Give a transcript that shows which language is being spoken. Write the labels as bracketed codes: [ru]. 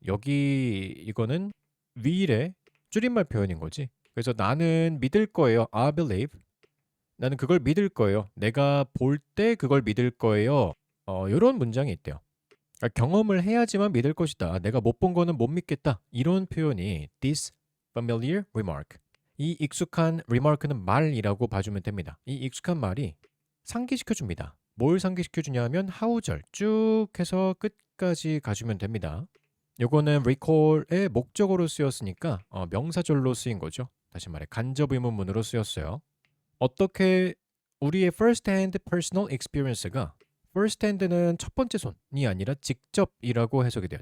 [ko] 여기 이거는 위일의 줄임말 표현인 거지. 그래서 나는 믿을 거예요. [en] I believe. [ko] 나는 그걸 믿을 거예요. 내가 볼 때 그걸 믿을 거예요. 요런 문장이 있대요. 그러니까 경험을 해야지만 믿을 것이다. 내가 못 본 거는 못 믿겠다. 이런 표현이 [en] this familiar remark. [ko] 이 익숙한 remark는 말이라고 봐주면 됩니다. 이 익숙한 말이 상기시켜 줍니다. 뭘 상기시켜 주냐면 하우절 쭉 해서 끝까지 가주면 됩니다. 요거는 recall의 목적어로 쓰였으니까 명사절로 쓰인 거죠. 다시 말해 간접 의문문으로 쓰였어요. 어떻게 우리의 [en] first hand personal experience [ko] 가 first hand는 첫 번째 손이 아니라 직접이라고 해석이 돼요.